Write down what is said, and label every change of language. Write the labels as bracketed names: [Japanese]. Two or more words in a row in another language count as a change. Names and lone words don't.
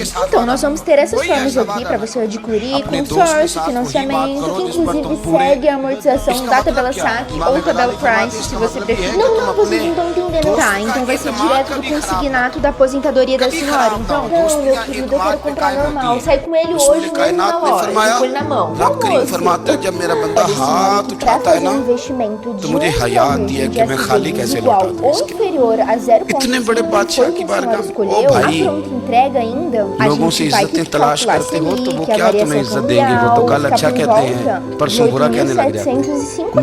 [Portuguese] Então, nós vamos ter essas formas aqui pra você adquirir, consórcio, financiamento, que inclusive segue a amortização da tabela saque ou tabela price, se você preferir. Não, vocês não estão entendendo. Tá, então vai ser direto do consignato da aposentadoria da senhora, então? Não, meu querido, eu quero comprar normal. Sai com ele hoje mesmo na loja, com ele na mão. [Hindi] रब करीम फरमाता है जब मेरा बंदा हाथ उठाता है ना तो मुझे हया आती है कि मैं खाली कैसे लौटा दूं इसके। इतने बड़े बादशाह की बारगाह में ओ भाई लोगों से इज्जतें तलाश करते हो तो वो क्या तुम्हें इज्जत देंगे, वो तो कल अच्छा कहते हैं परसों बुरा कहने लग जाते हैं।